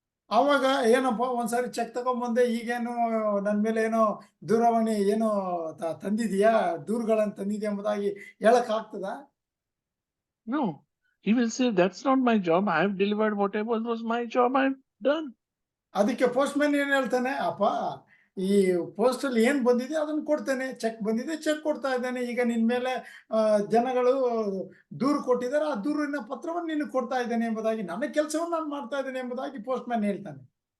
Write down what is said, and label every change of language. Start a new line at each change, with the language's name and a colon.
Kannada: ಆವಾಗ ಏನಪ್ಪ ಒಂದ್ಸಾರಿ ಚೆಕ್ ತಗೊಂಬಂದೆ, ಈಗೇನು ನನ್ನ ಮೇಲೆ ಏನೋ ದೂರವಾಣಿ ಏನೋ ತಂದಿದೀಯಾ, ದೂರುಗಳನ್ನು ತಂದಿದ್ಯಾ ಎಂಬುದಾಗಿ ಹೇಳಕ್ ಆಗ್ತದಾ?
English: No. He will say, that's not my job. I have delivered whatever was my job. I've done.
Kannada: ಅದಕ್ಕೆ ಪೋಸ್ಟ್‌ಮ್ಯಾನ್ ಏನ್ ಹೇಳ್ತಾನೆ, ಅಪ್ಪ ಈ ಪೋಸ್ಟಲ್ಲಿ ಏನ್ ಬಂದಿದೆ ಅದನ್ನ ಕೊಡ್ತೇನೆ, ಚೆಕ್ ಬಂದಿದೆ ಚೆಕ್ ಕೊಡ್ತಾ ಇದ್ದೇನೆ, ಈಗ ನಿನ್ ಮೇಲೆ ಜನಗಳು ದೂರು ಕೊಟ್ಟಿದ್ದಾರೆ, ಆ ದೂರಿನ ಪತ್ರವನ್ನು ನಿನಗೆ ಕೊಡ್ತಾ ಇದ್ದೇನೆ ಎಂಬುದಾಗಿ, ನನ್ನ ಕೆಲಸವನ್ನು ನಾನು ಮಾಡ್ತಾ ಇದ್ದೇನೆ ಎಂಬುದಾಗಿ ಪೋಸ್ಟ್‌ಮ್ಯಾನ್ ಹೇಳ್ತಾನೆ.